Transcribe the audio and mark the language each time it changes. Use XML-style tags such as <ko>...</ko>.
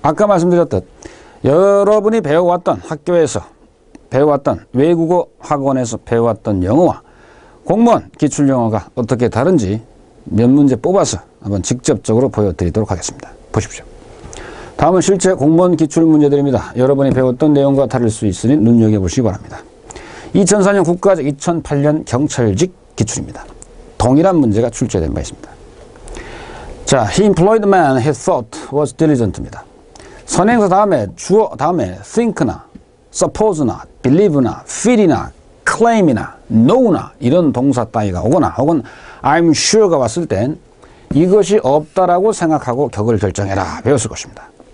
<ko>아까 말씀드렸듯 여러분이 배워왔던 학교에서 배워왔던 외국어 학원에서 배워왔던 영어와 공무원 기출영어가 어떻게 다른지 몇 문제 뽑아서 한번 직접적으로 보여드리도록 하겠습니다. 보십시오. 다음은 실제 공무원 기출문제들입니다. 여러분이 배웠던 내용과 다를 수 있으니 눈여겨보시기 바랍니다. 2004년 국가직, 2008년 경찰직 기출입니다. 동일한 문제가 출제된 바 있습니다.</ko> <en>자, he employed man he thought was diligent입니다.</en> <ko>선행사 다음에 주어 다음에 think나 suppose나 believe나 feel이나 claim이나 know나 이런 동사 따위가 오거나 혹은</ko> <en>I'm sure</en> <ko>가 왔을 땐 이것이 없다라고 생각하고 격을 결정해라 배웠을 것입니다.</ko>